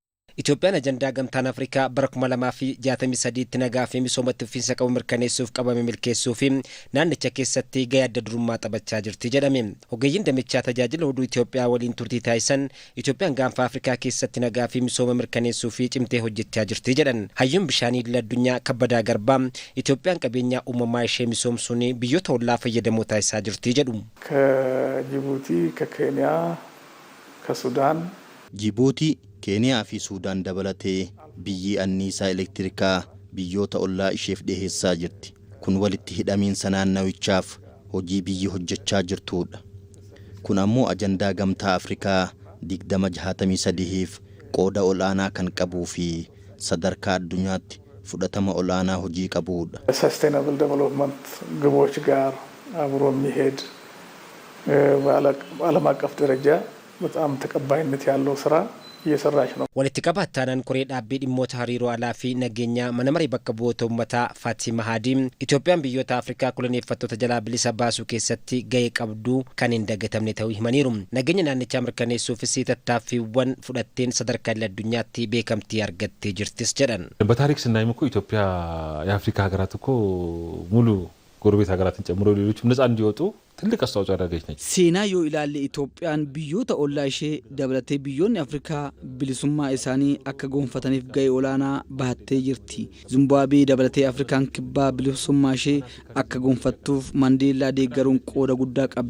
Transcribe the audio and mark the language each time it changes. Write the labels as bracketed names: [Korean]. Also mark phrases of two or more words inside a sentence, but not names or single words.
[Oromo] Itoophiyaan ajandaa gamtaan Afrikaa bara 2063 nagaa fi misoomatti fufiinsa qabu mirkaneessuuf qabame milkeessuu fi naannicha keessatti gahee adda durummaa taphachaa jirti jedhame. Ogeeyyiin damichaa tajaajila oduu Itoophiyaa waliin turtii taasisan Itoophiyaan gaanfa Afrikaa keessatti nagaa fi misooma mirkaneessuu fi cimtee hojjechaa jirti jedhan. Hayyuun bishaanii idil addunyaa Kabbadaa Garbaa Itoophiyaan qabeenyaa uumamaa ishee misoomsuun biyyoota ollaa fayyadamoo taasisaa jirti jedhu. [Amharic] ከጅቡቲ ከኬንያ ከሱዳን [Oromo] ጅቡቲ Keeniyaa fi Suudaan dabalatee biyyi anniisaa elektirikaa biyyoota ollaa isheef dhiheessaa jirti. Kun walitti hidhamiinsa naannawichaaf hojii biyyi hojjechaa jirtuudha. Kun ammoo ajandaa gamtaa Afrikaa 2063f qooda olaanaa kan qabuu fi sadarkaa addunyaatti fudhatama olaanaa hojii qabuudha. [English] Sustainable development [Amharic] ግቦች ጋር አብሮ የሚሄድ በዓለም አቀፍ ደረጃ በጣም ተቀባይነት ያለው ስራ እየሰራች ነው። [Oromo] walitti qabaataanaan koree dhaabbii dhimmoota hariiroo alaa fi nageenya mana maree bakka bu'oota uummataa Fatima Hadi Itoophiyaan biyyoota Afrikaa koloneeffattoota jalaa bilisa baasuu keessatti gahee qabdu kan hin dagatamne ta'uu himaniiru. Nageenya naannichaa mirkaneessuufis tattaaffiiwwan fudhatteen sadarkaa addunyaatti beekamtii argattee jirtis jedhan. [Amharic] በታሪክ ስናይም እኮ ኢትዮጵያ የአፍሪካ ሀገራት እኮ ሙሉ ጎረቤት ሀገራትን ጨምሮ ሌሎችም ነፃ እንዲወጡ ትልቅ አስተዋጽኦ ያደረገች ነች። [Oromo] Seenaa yoo ilaalle Itoophiyaan biyyoota ollaashee dabalatee biyyoon Afrikaa bilisummaa isaanii akka goonfataniif gahee olaanaa baatee jirti Zimbaabuwee dabalatee Afrikaan kibbaa bilisummaashee akka goonfattuuf Maandeellaa deggeruun qooda guddaa qabdi